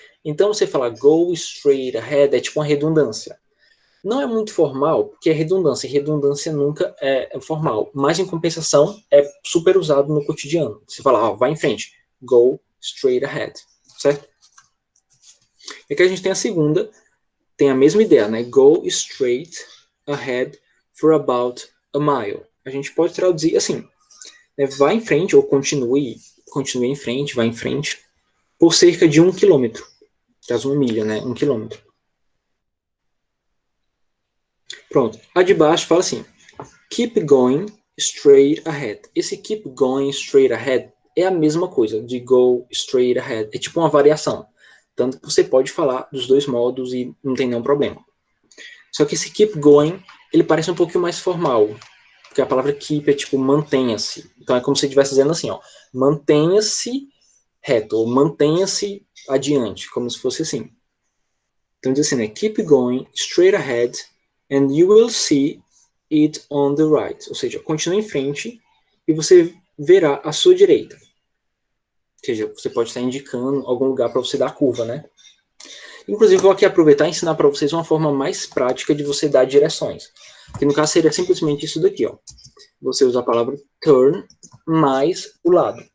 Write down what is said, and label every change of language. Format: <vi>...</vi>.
<pt>Então, você falar</pt> <en>go straight ahead</en> <pt>é tipo uma redundância. Não é muito formal, porque é redundância, e redundância nunca é formal. Mas, em compensação, é super usado no cotidiano. Você fala, vai em frente.</pt> <en>Go straight ahead.</en> <pt>Certo? E aqui a gente tem a segunda, tem a mesma ideia, né?</pt> <en>Go straight ahead for about a mile.</en> <pt>A gente pode traduzir assim, né? Vá em frente, ou continue em frente, vá em frente, por cerca de 1 quilômetro. Caso 1 milha, né? 1 quilômetro. Pronto. A de baixo fala assim,</pt> <en>keep going straight ahead.</en> <pt>Esse</pt> <en>keep going straight ahead</en> <pt>é a mesma coisa de</pt> <en>go straight ahead.</en> <pt>É tipo uma variação. Tanto que você pode falar dos dois modos e não tem nenhum problema. Só que esse keep going, ele parece um pouquinho mais formal. Porque a palavra keep é tipo mantenha-se. Então é como se estivesse dizendo assim, ó, mantenha-se reto, ou mantenha-se adiante, como se fosse assim. Então diz assim, né?</pt> <en>Keep going straight ahead and you will see it on the right.</en> <pt>Ou seja, continue em frente e você verá à sua direita. Ou seja, você pode estar indicando algum lugar para você dar a curva, né? Inclusive, vou aqui aproveitar e ensinar para vocês uma forma mais prática de você dar direções. Que no caso seria simplesmente isso daqui, ó. Você usa a palavra turn mais o lado.</pt>